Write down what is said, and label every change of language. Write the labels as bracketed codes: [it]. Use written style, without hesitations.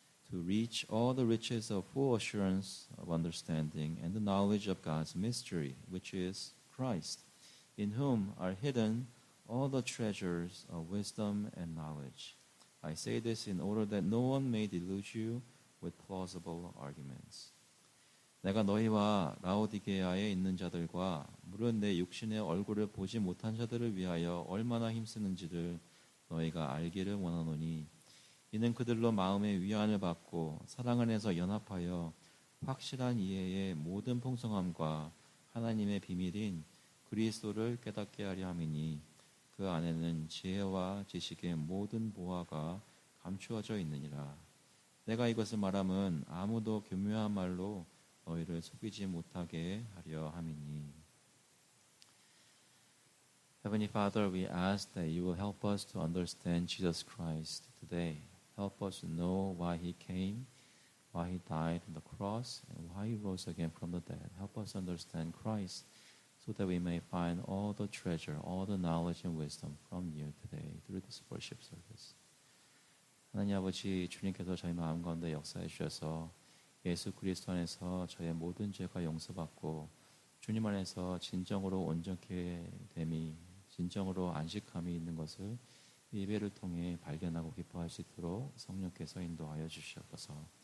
[en] to reach all the riches of full assurance of understanding and the knowledge of God's mystery, which is Christ, in whom are hidden all the treasures of wisdom and knowledge. I say this in order that no one may delude you with plausible arguments. [ko] 내가 너희와 라오디게아에 있는 자들과 무릇 내 육신의 얼굴을 보지 못한 자들을 위하여 얼마나 힘쓰는지를 너희가 알기를 원하노니 이는 그들로 마음의 위안을 받고 사랑 안에서 연합하여 확실한 이해의 모든 풍성함과 하나님의 비밀인 그리스도를 깨닫게 하려 함이니 그 안에는 지혜와 지식의 모든 보화가 감추어져 있느니라. 내가 이것을 말함은 아무도 교묘한 말로 너희를 속이지 못하게 하려 함이니. [en] Heavenly Father, we ask that you will help us to understand Jesus Christ today. Help us to know why he came, why he died on the cross, and why he rose again from the dead. Help us understand Christ so that we may find all the treasure, all the knowledge and wisdom from you today through this worship service. [ko] 하나님 아버지, 주님께서 저희 마음 가운데 역사해 주셔서 예수 그리스도 안에서 저의 모든 죄가 용서받고 주님 안에서 진정으로 온전케 됨이, 진정으로 안식함이 있는 것을 예배를 통해 발견하고 기뻐할 수 있도록 성령께서 인도하여 주시옵소서.